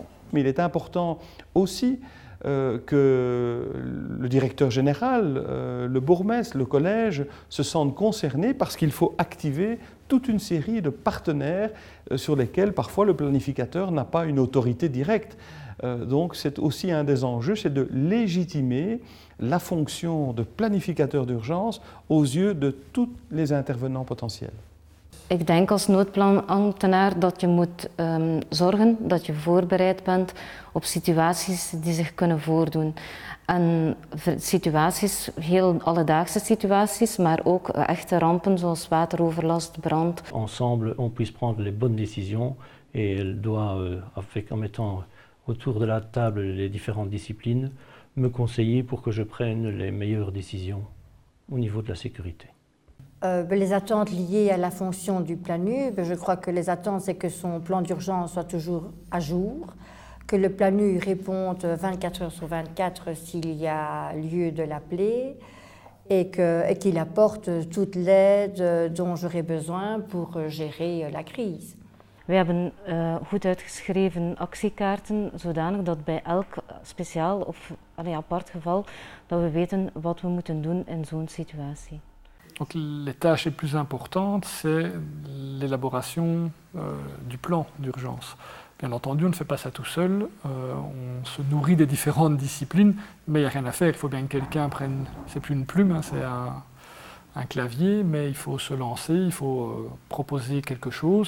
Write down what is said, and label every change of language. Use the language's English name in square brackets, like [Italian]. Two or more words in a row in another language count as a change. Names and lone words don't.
[French] Mais il est important aussi que le directeur général, le bourgmestre, le collège se sentent concernés parce qu'il faut activer toute une série de partenaires sur lesquels parfois le planificateur n'a pas une autorité directe. Donc c'est aussi un des enjeux, c'est de légitimer la fonction de planificateur d'urgence aux yeux de tous les intervenants potentiels. [Dutch] Ik denk als noodplanambtenaar dat je moet zorgen dat je voorbereid bent op situaties die zich kunnen voordoen. En situaties, heel alledaagse situaties, maar ook echte rampen zoals wateroverlast, brand. [French] Ensemble, on puisse prendre les bonnes décisions et elle doit, en mettant autour de la table les différentes disciplines, me conseiller pour que je prenne les meilleures décisions au niveau de la sécurité. Les attentes liées à la fonction du PLANU, je crois que les attentes, c'est que son plan d'urgence soit toujours à jour, que le PLANU réponde 24 heures sur 24 s'il y a lieu de l'appeler et qu'il apporte toute l'aide dont j'aurai besoin pour gérer la crise. [Dutch] We hebben goed uitgeschreven actiekaarten, zodanig dat bij elk speciaal of apart geval, dat we weten wat we moeten doen in zo'n situatie. [French] Donc les tâches les plus importantes, c'est l'élaboration du plan d'urgence. Bien entendu, on ne fait pas ça tout seul, on se nourrit des différentes disciplines, mais il n'y a rien à faire, il faut bien que quelqu'un prenne, c'est plus une plume, hein, c'est un clavier, mais il faut se lancer, il faut proposer quelque chose.